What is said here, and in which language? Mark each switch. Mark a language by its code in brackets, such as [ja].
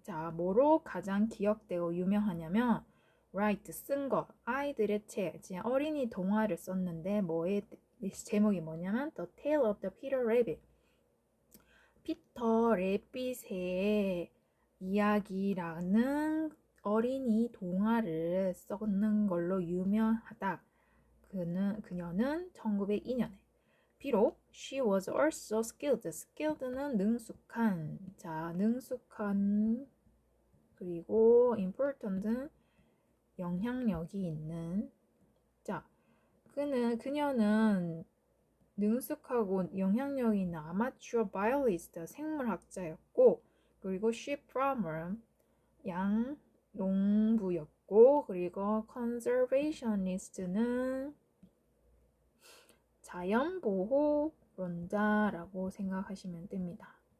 [ko] 자, 뭐로 가장 기억되고 유명하냐면 write, 쓴 거, 아이들의 책, 이제 어린이 동화를 썼는데 뭐의 제목이 뭐냐면 The Tale of the Peter Rabbit. 피터 레빗의 이야기라는 어린이 동화를 썼는 걸로 유명하다. 그녀는 1902년에 비록 [en] she was also skilled. [ko] skilled는 능숙한. 자, 능숙한 그리고 important는 영향력이 있는. 자, 그녀는 능숙하고 영향력이 있는 아마추어 바이올리스트 생물학자였고, 그리고 sheep farmer 양농부였고, 그리고 conservationist는 자연보호론자라고 생각하시면 됩니다.